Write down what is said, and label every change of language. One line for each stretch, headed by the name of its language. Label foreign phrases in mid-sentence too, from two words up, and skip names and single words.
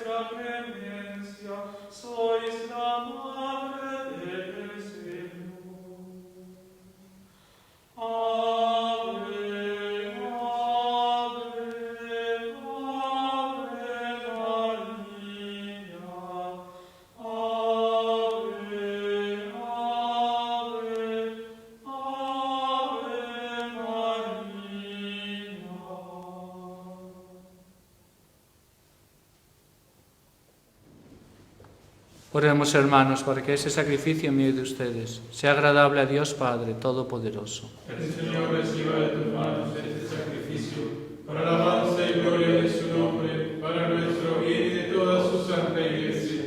Spanish: clemencia, sois la madre del Señor. Ave, ave, ave María. Ave, ave, ave María. Oremos, hermanos, para que ese sacrificio mío y de ustedes sea agradable a Dios Padre Todopoderoso. El Señor reciba de tus manos este sacrificio, para la alabanza y gloria de su nombre, para nuestro bien y de toda su santa Iglesia.